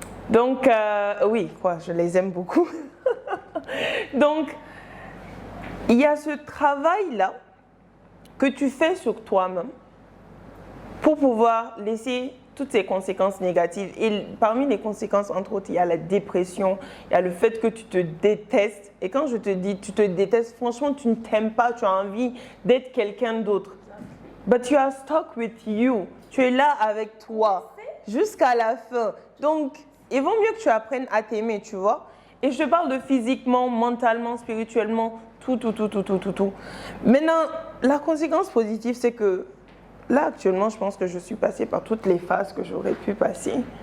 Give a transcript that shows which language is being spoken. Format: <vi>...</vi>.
<fr>Donc oui, je les aime beaucoup. Donc, il y a ce travail-là que tu fais sur toi-même pour pouvoir laisser toutes ces conséquences négatives. Et parmi les conséquences, entre autres, il y a la dépression, il y a le fait que tu te détestes. Et quand je te dis tu te détestes, franchement, tu ne t'aimes pas, tu as envie d'être quelqu'un d'autre.</fr> <en>But you are stuck with you.</en> <fr>Tu es là avec toi jusqu'à la fin. Donc, il vaut mieux que tu apprennes à t'aimer, tu vois. Et je te parle de physiquement, mentalement, spirituellement, tout. Maintenant, la conséquence positive, c'est que là, actuellement, je pense que je suis passée par toutes les phases que j'aurais pu passer.</fr>